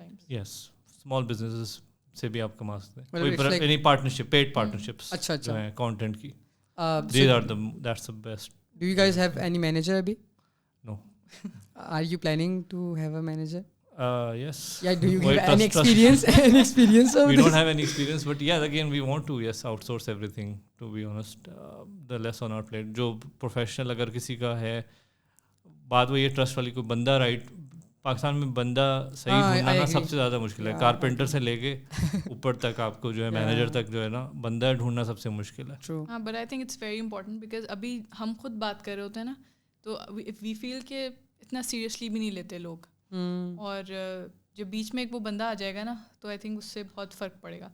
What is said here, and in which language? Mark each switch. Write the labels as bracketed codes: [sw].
[en] yes, [hi] small businesses से भी आप कमा सकते हैं. कोई एनी पार्टनरशिप, पेड पार्टनरशिप्स अच्छा जो हैं कंटेंट की, [en] That's the best. Do you guys have any manager अभी? No. Are you planning to have a manager? Yes. Yeah, do you have any experience? Any experience of we this? don't have any experience, but yeah, again we want to outsource everything, to be honest. The less on our plate. [hi] जो professional अगर किसी का है, बात वो ये trust वाली, कोई बंदा राइट, पाकिस्तान में बंदा सही ढूंढना ना सबसे ज़्यादा मुश्किल है. कारपेंटर से लेके ऊपर तक आपको जो है मैनेजर तक जो है ना, बंदा ढूंढना सबसे मुश्किल है. हाँ, [en] but I think it's very important because [hi] अभी हम खुद बात कर रहे होते हैं ना, तो [en] if we feel [hi] कि इतना सीरियसली भी नहीं लेते लोग, और जो बीच में एक वो बंदा आ जाएगा ना, तो [en] I think [hi] उससे बहुत फ़र्क पड़ेगा.